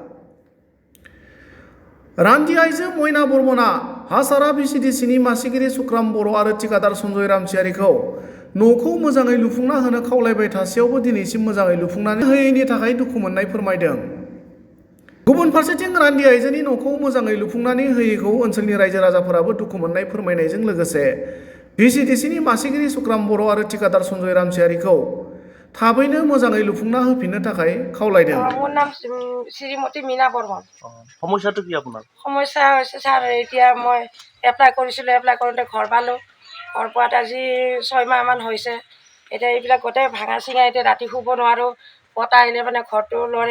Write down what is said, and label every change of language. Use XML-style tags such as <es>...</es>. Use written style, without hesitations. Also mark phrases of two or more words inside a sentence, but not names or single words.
<brx>रान्दि आइजो मयना बर्मनआ हासारा VCDCनि मासिगिरि सुक्राम बर' आरो थिकादार सन्जय रामसियारिखौ न'खौ मोजाङै लुफुंना होनो खावलायबाय थासेयावबो दिनैसिम मोजाङै लुफुंनानै होयैनि थाखाय दुखु मोननाय फोरमायदों। गुबुन फारसेथिं रान्दि आइजोनि न'खौ मोजाङै लुफुंनानै होयैखौ ओनसोलनि रायजो राजाफोराबो दुखु मोननाय फोरमायनायजों लोगोसे VCDCनि मासिगिरि सुक्राम बर' आरो थिकादार सन्जय रामसियारिखौ थाबैनो मोजाङै लुफुंना होफिननो थाखाय खावलायदों।</brx> <as>মোৰ নাম শ্ৰীমতী মীনা বৰ্মন। সমস্যাটো কি আপোনাৰ? সমস্যা হৈছে ছাৰ, এতিয়া মই এপ্লাই কৰিছিলোঁ, এপ্লাই কৰোঁতে ঘৰ পালোঁ। ঘৰ পোৱাত আজি 6 মাহমান হৈছে। এতিয়া এইবিলাক গোটেই ভাঙা চিঙা, এতিয়া ৰাতি শুব নোৱাৰোঁ, বতাহ আহিলে মানে ঘৰটো লৰে।</as>